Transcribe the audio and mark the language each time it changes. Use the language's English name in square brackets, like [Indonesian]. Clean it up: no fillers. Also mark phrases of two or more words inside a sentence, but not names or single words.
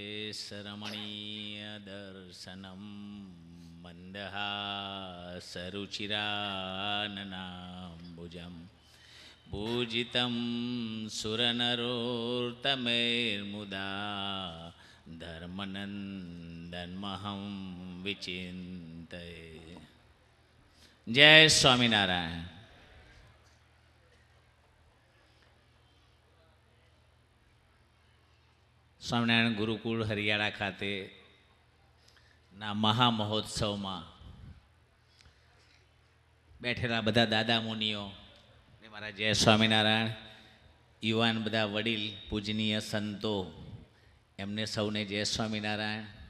[Sanskrit] श्रीवेङ्कटेशरमणीयदर्शनं मन्दहासरुचिराननाम्बुजं पूजितं सुरनरोत्तमैर्मुदा धर्मनन्दन्महं विचिन्तये। [Gujarati] જય સ્વામિનારાયણ। સ્વામિનારાયણ ગુરુકુળ હરિયાળા ખાતે ના મહામહોત્સવમાં બેઠેલા બધા દાદા મુનિઓ ને મારા જય સ્વામિનારાયણ, યુવાન બધા વડીલ પૂજનીય સંતો, એમને સૌને જય સ્વામિનારાયણ.